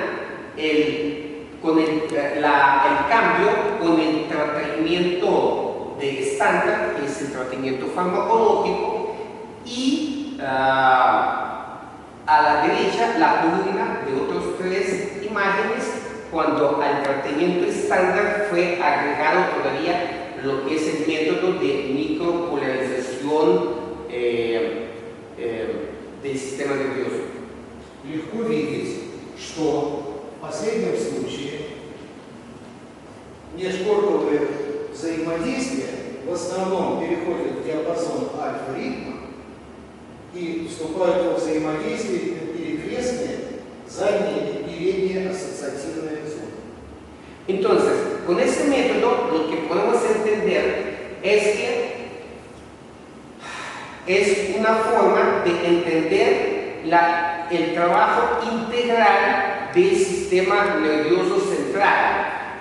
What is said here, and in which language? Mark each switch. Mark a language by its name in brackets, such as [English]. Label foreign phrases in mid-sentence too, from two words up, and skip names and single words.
[Spanish] el cambio con el tratamiento de estándar, que es el tratamiento farmacológico, y a la derecha la columna de otras tres imágenes cuando al tratamiento estándar fue agregado todavía lo que es el método de micropolarización del sistema nervioso. [Russian] Легко видеть, что в последнем случае межкорповые взаимодействия в основном переходят в диапазон альфа-ритма и вступают во взаимодействие перекрестные задние и передние ассоциативные зоны. [Spanish] Entonces, con este método lo que podemos entender es que es una forma de entender el trabajo integral del sistema nervioso central.